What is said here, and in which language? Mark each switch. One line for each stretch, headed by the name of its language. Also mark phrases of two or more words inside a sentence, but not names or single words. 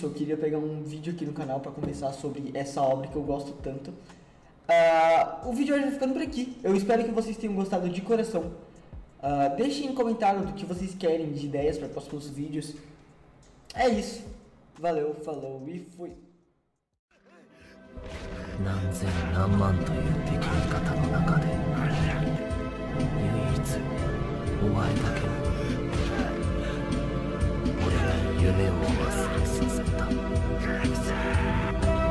Portuguese: Eu queria pegar um vídeo aqui no canal para conversar sobre essa obra que eu gosto tanto. O vídeo hoje vai ficando por aqui. Eu espero que vocês tenham gostado de coração. Deixem em comentário do que vocês querem de ideias para próximos vídeos. É isso. Valeu, falou e fui.
Japanese: 何千何万という敵味方の中で唯一お前だけは俺に夢を忘れさせた。